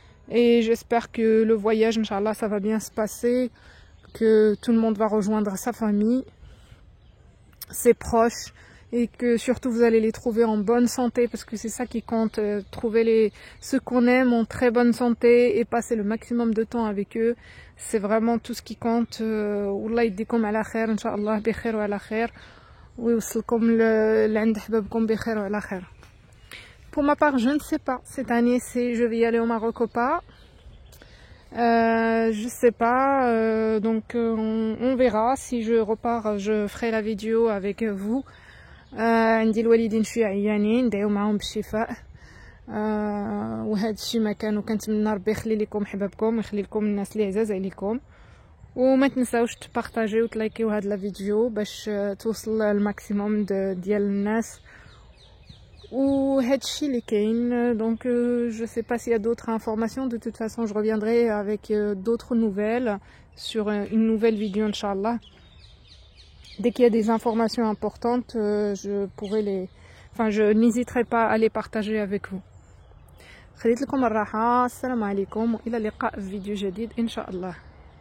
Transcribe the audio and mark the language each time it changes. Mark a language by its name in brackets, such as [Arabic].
[French] Et j'espère que le voyage, Inch'Allah, ça va bien se passer, que tout le monde va rejoindre sa famille, ses proches, et que surtout vous allez les trouver en bonne santé, parce que c'est ça qui compte, trouver ceux qu'on aime en très bonne santé et passer le maximum de temps avec eux. C'est vraiment tout ce qui compte. [Arabic] Wallah ydikum ala khair, Inch'Allah, bi khair wa ala khair. ويوصلكم لعند حبابكم بخير وعلى خير. [French] Pour ma part, je ne sais pas cette année si je vais y aller au Maroc ou pas. Je sais pas, donc on verra. Si je repars, je ferai la vidéo avec vous. [Arabic] عندي الوالدين شويه عيانين، ندعيو معاهم بالشفاء. وهذا الشيء ما كان، وكنتمنى ربي يخلي لكم حبابكم ويخلي لكم الناس اللي عزاز عليكم. وما تنساوش تبارطاجيو وتلايكيو هاد لا فيديو باش توصل الماكسيموم ديال الناس. وهاد الشيء اللي كاين. [French] Donc je sais pas s'il y a d'autres informations. De toute façon je reviendrai avec d'autres nouvelles sur une nouvelle vidéo, Inch'Allah. Dès qu'il y a des informations importantes, je n'hésiterai pas à les partager avec vous. [Arabic] خليت لكم الراحة. السلام عليكم وإلى اللقاء في فيديو جديد إن شاء الله.